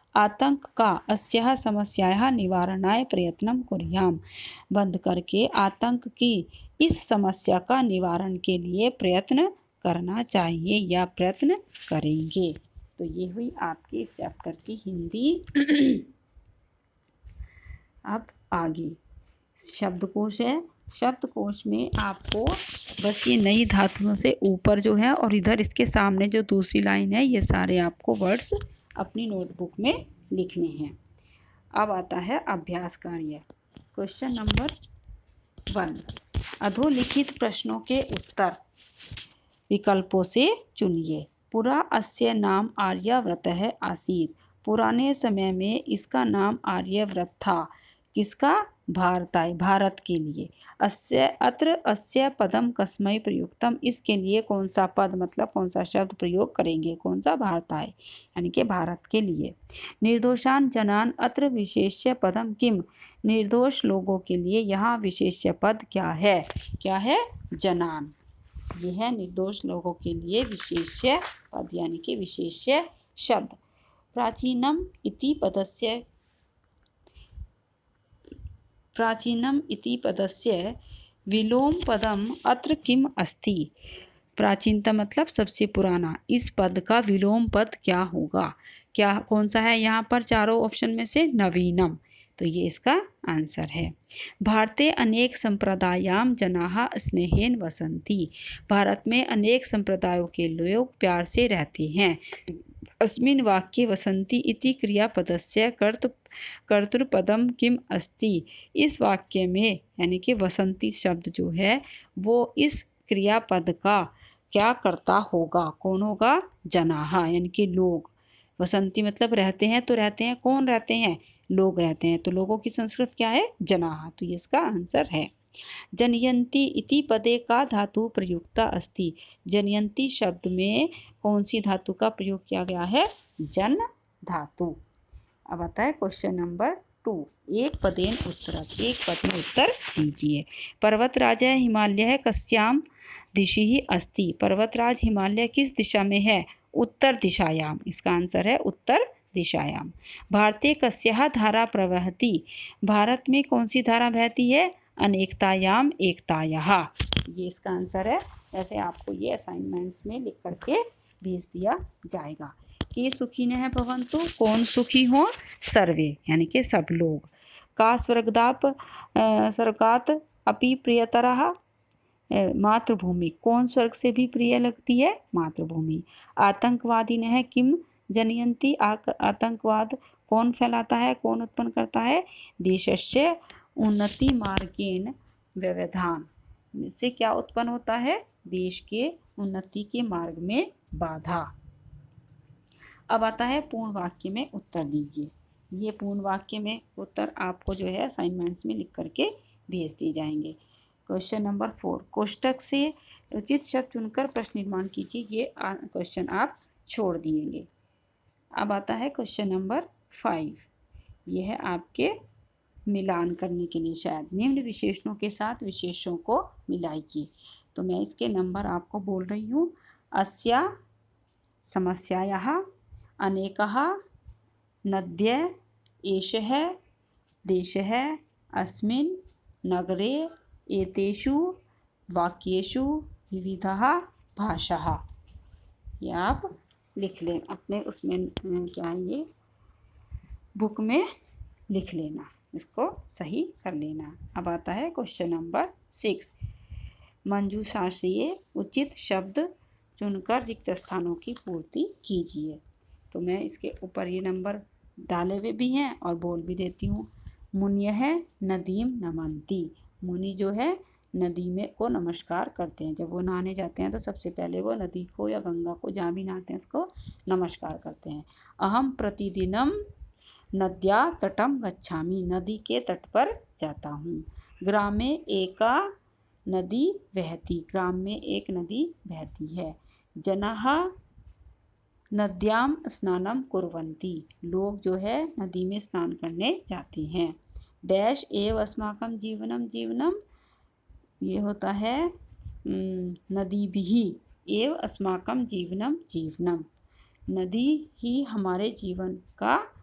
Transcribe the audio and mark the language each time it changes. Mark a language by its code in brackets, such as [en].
[hi] आतंक का [sa] अस्याः समस्यायाः निवारणाय प्रयत्नं कुर्याम। [hi] बंद करके आतंक की इस समस्या का निवारण के लिए प्रयत्न करना चाहिए या प्रयत्न करेंगे। तो ये हुई आपकी इस चैप्टर की हिंदी। अब आगे शब्दकोश है। शब्दकोश में आपको बस ये नई धातुओं से ऊपर जो है और इधर इसके सामने जो दूसरी लाइन है, ये सारे आपको वर्ड्स अपनी नोटबुक में लिखने हैं। अब आता है अभ्यास कार्य। क्वेश्चन नंबर 1, अधोलिखित प्रश्नों के उत्तर विकल्पों से चुनिए। [sa] पुरा अस्य नाम आर्यव्रतः आसीत्। [hi] पुराने समय में इसका नाम आर्यव्रत था। किसका? भारताय, भारत के लिए। [sa] अस्य अत्र अस्य पदम कस्मै प्रयुक्तम। [hi] इसके लिए कौन सा पद मतलब कौन सा शब्द प्रयोग करेंगे? कौन सा? भारताय, यानी कि भारत के लिए। [sa] निर्दोषान जनान अत्र विशेष्य पदम किम। [hi] निर्दोष लोगों के लिए यहाँ विशेष्य पद क्या है? क्या है? जनान। यह है निर्दोष लोगों के लिए विशेष्य पद यानी कि विशेष्य शब्द। [sa] प्राचीनम इति पदस्य विलोम पदम अत्र किम अस्ति। [hi] प्राचीनतम मतलब सबसे पुराना। इस पद का विलोम पद क्या होगा? क्या कौन सा है यहाँ पर चारों ऑप्शन में से? नवीनम। तो ये इसका आंसर है। [sa] भारते अनेक संप्रदायाम जनाः स्नेहेन वसन्ति। [hi] भारत में अनेक संप्रदायों के लोग प्यार से रहते हैं। [sa] अस्मिन् वाक्ये वसन्ति इति क्रियापदस्य कर्तृपदम किम अस्ति। [hi] इस वाक्य में यानी कि वसन्ति शब्द जो है वो इस क्रियापद का क्या करता होगा? कौन होगा? जनाः यानी कि लोग। वसन्ति मतलब रहते हैं, तो रहते हैं कौन रहते हैं? लोग रहते हैं। तो लोगों की संस्कृत क्या है? जनाः। तो ये इसका आंसर है। [sa] जनयन्ति इति पदे का धातु प्रयुक्ता अस्ति। [hi] जनयन्ति शब्द में कौन सी धातु का प्रयोग किया गया है? जन धातु। अब आता है क्वेश्चन नंबर 2, एक पदेन उत्तर। एक पद में उत्तर दीजिए। [sa] पर्वतराज हिमालय कस्याम दिशि अस्ति। [hi] पर्वतराज हिमालय किस दिशा में है? [sa] उत्तर दिशायाम। [hi] इसका आंसर है उत्तर दिशायाम। [sa] भारते कस्याः धारा प्रवहति। [hi] भारत में कौन सी धारा बहती है? [sa] अनेकतायाम एकतायाः। [hi] ये इसका आंसर है। ऐसे आपको ये असाइनमेंट्स में लिख करके भेज दिया जाएगा। कि [sa] सुखिनः भवन्तु, [hi] कौन सुखी हो? सर्वे यानी कि सब लोग। [sa] का स्वर्गात् अपि प्रियतरः मातृभूमि। [hi] कौन स्वर्ग से भी प्रिय लगती है? मातृभूमि। [sa] आतंकवादिनः किम जनयन्ति। [hi] आतंकवाद कौन फैलाता है? कौन उत्पन्न करता है? [sa] देशस्य उन्नति मार्गेण व्यवधान। [hi] से क्या उत्पन्न होता है? देश के उन्नति के मार्ग में बाधा। अब आता है पूर्ण वाक्य में उत्तर दीजिए। ये पूर्ण वाक्य में उत्तर आपको जो है असाइनमेंट्स में लिख करके भेज दिए जाएंगे। क्वेश्चन नंबर 4, कोष्टक से उचित शब्द चुनकर प्रश्न निर्माण कीजिए। ये क्वेश्चन आप छोड़ दिएंगे। अब आता है क्वेश्चन नंबर 5। यह है आपके मिलान करने के लिए, शायद निम्न विशेषणों के साथ विशेषों को मिलाइए। तो मैं इसके नंबर आपको बोल रही हूँ। [sa] अस्या समस्यायाः अनेकः नद्यः एषः देशः अस्मिन् नगरे एतेषु वाक्येषु विविधः भाषाः। [hi] ये आप लिख लें अपने उसमें क्या है ये बुक में लिख लेना, इसको सही कर लेना। अब आता है क्वेश्चन नंबर 6। मंजूषा से उचित शब्द चुनकर रिक्त स्थानों की पूर्ति कीजिए। तो मैं इसके ऊपर ये नंबर डाले हुए भी हैं और बोल भी देती हूँ। [sa] मुनयः नदीम नमन्ति। [hi] मुनि जो है नदी में को नमस्कार करते हैं। जब वो नहाने जाते हैं तो सबसे पहले वो नदी को या गंगा को, जहाँ भी नहाते हैं उसको नमस्कार करते हैं। [sa] अहम प्रतिदिनम नद्या तटम गच्छामि। [hi] नदी के तट पर जाता हूँ। [sa] ग्रामे एका नदी बहती। [hi] ग्राम में एक नदी बहती है। [sa] जनाः नद्याम स्नानम कुर्वन्ति। [hi] लोग जो है नदी में स्नान करने जाते हैं। डैश [sa] एव अस्माकं जीवनम। [hi] जीवनम ये होता है [sa] नदीभिः एव अस्माकं जीवनम। [hi] जीवनम नदी ही हमारे जीवन का